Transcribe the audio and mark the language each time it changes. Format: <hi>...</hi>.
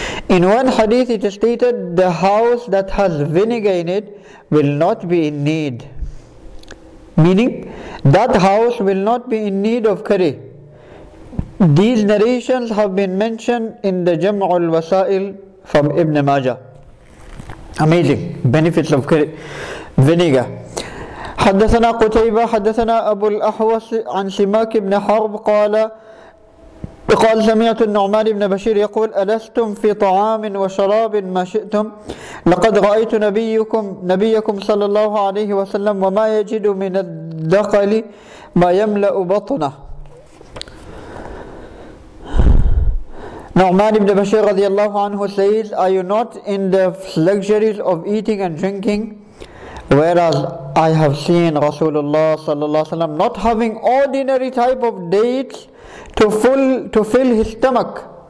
<en>In one hadith it is stated, the house that has vinegar in it will not be in need. Meaning, that house will not be in need of curry. These narrations have been mentioned in the Jam'ul Wasail from Ibn Majah. Amazing benefits of curry, vinegar.</en> <ar>حدثنا قتيبة حدثنا أبو الأحوص عن سماك بن حرب قال سمعت النعمان بن بشير يقول ألستم في طعام وشراب ما شئتم لقد رأيت نبيكم صلى الله عليه وسلم وما يجد من الدقل ما يملأ بطنه.</ar> <en>Nu'man ibn Bashir radiallahu anhu says, are you not in the luxuries of eating and drinking, whereas I have seen Rasulullah sallallahu alaihi wasallam not having ordinary type of dates to fill his stomach.</en>